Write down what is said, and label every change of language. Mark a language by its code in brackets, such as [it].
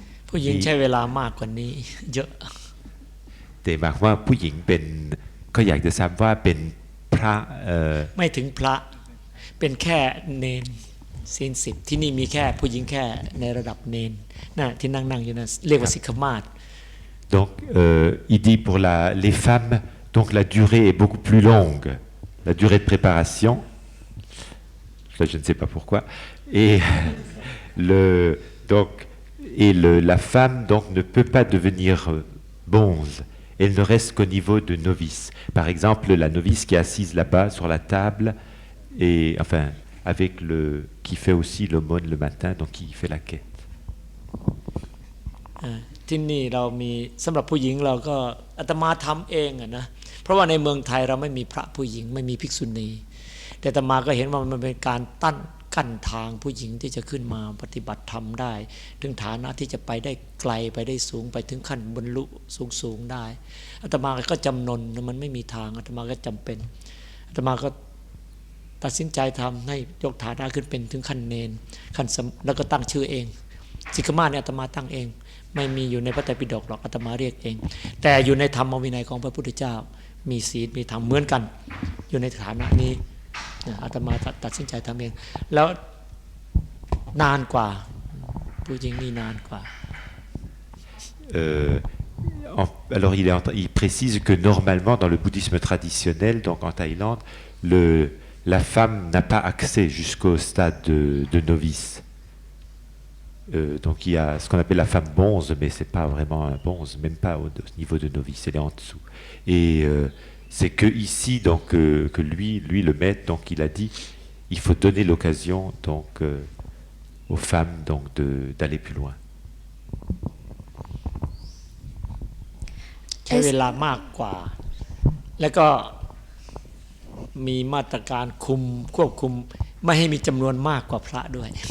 [th] ผู้หญิงใช้เวลามากกว่านี้เยอะ แต่หมายความว่าผู้หญิงเป็นก็อยากจะทราบว่าเป็นพระ ไม่ถึงพระเป็นแค่เนนศีล10ที่นี่มีแค่ผู้หญิงแค่ในระดับเนนน่ะที่นั่งอยู่นั่นเรียกว่าสิกขมาศ [fr] Donc il dit pour les femmes donc la durée est beaucoup plus longue, la durée de préparation. Ça, je ne sais pas pourquoi. Et la femme donc ne peut pas devenir bonze. Elle ne reste qu'au niveau de novice. Par exemple, la novice qui est assise là-bas sur la table, et enfin avec qui fait aussi l'aumône le matin, donc qui fait la quête. [th] ที่นี่เรามีสำหรับผู้หญิงเราก็อาตมาทำเองนะเพราะว่าในเมืองไทยเราไม่มีพระผู้หญิงไม่มีภิกษุณีแต่อาตมาก็เห็นว่ามันเป็นการกั้นทางผู้หญิงที่จะขึ้นมาปฏิบัติธรรมได้ถึงฐานะที่จะไปได้ไกลไปได้สูงไปถึงขั้นบรรลุสูงได้อาตมาก็จำนนมันไม่มีทางอาตมาก็จำเป็นอาตมาก็ ตัดสินใจทำให้ยกฐานะขึ้นเป็นถึงขั้นเนนขั้นแล้วก็ตั้งชื่อเองสิกขมาศเนี่ยอาตมาตั้งเองไม่มีอยู่ในพระไตรปิฎกหรอกอาตมาเรียกเองแต่อยู่ในธรรมวินัยของพระพุทธเจ้ามีศีลมีธรรมเหมือนกันอยู่ในฐานะนี้อาตมาตัดสินใจทำเองแล้วนานกว่าผู้หญิงนี่นานกว่า [fr] Alors il précise que normalement dans le bouddhisme traditionnel, donc en Thaïlande, la femme n'a pas accès jusqu'au stade de novice. Donc il y a ce qu'on appelle la femme bonze, mais c'est pas vraiment un bonze, même pas au niveau de novice, elle est en dessous. Et c'est que ici donc que lui le maître, donc il a dit, il faut donner l'occasion donc aux femmes donc d'aller plus loin. [th] ใช้เวลามากกว่าแล้วก็มีมาตรการควบคุมไม่ให้มีจำนวนมากกว่าพระด้วย